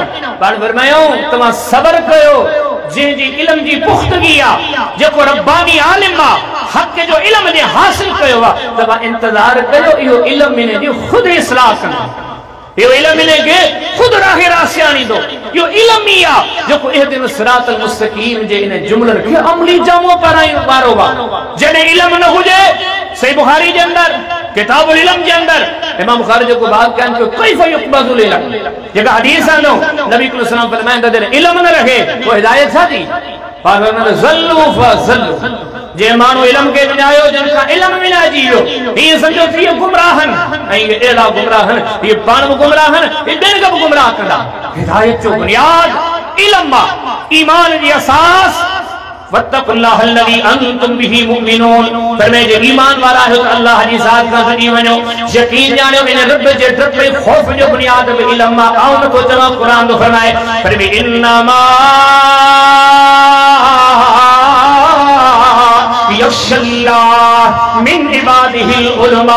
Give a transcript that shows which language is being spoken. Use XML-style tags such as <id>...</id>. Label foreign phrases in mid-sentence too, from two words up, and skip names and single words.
<sd>पाण फरमायो तव्हां सबर कयो, जंहिंजी इल्म जी पुख्तगी आहे, जेको रब्बानी आलिम आहे, हक़ जो इल्म जे हासिल कयो आहे, तव्हां इंतज़ार कयो इहो इल्म इन जी ख़ुदि इस्लाह कंदो, इहो इल्म इन खे ख़ुदि राह रास्ते आणींदो। इहो इल्म ई आहे जेको</sd> <ar>اهدنا الصراط المستقيم</ar> <sd>जे इन जुमलनि खे अमली जामो कराइण वारो आहे। जॾहिं इल्म न हुजे, सही बुखारी जे अंदर किताबुल इल्म जे अंदर इमाम बुखारी जेको बात कयनि कि</sd> <ar>كيف يقبض العلم,</ar> <sd>जेका हदीस आहे नबी</sd> <ar>صلى الله عليه وسلم</ar> <sd>फरमाइनि त जॾहिं इल्म न रहे पोइ हिदायत छा थी?</sd> <ar>ضلوا فأضلوا,</ar> <sd>जे माण्हू इल्म खे विञायो जिन खां इल्म विञाइजी वियो, हीअ सम्झो थी गुमराहन, ऐं अहिड़ा गुमराहन हीअ पाण बि गुमराहन, हीअ ॿियनि खे बि गुमराह कंदा। हिदायत जो बुनियाद इल्म आहे, ईमान जी असास</sd> <ar>واتقوا الله الذي أنتم به مؤمنون.</ar> <sd>फरमाए जे ईमान वारा आहियो त अल्लाह जी ज़ात खां भॼी वञो, यकीन ॼाणियो इन रब जे डप ऐं ख़ौफ़ जो बुनियाद बि इल्म आहे। आऊं नथो चवां, क़ुर थो फरमाए</sd> <ar>إنما يخشى الله من عباده العلماء.</ar>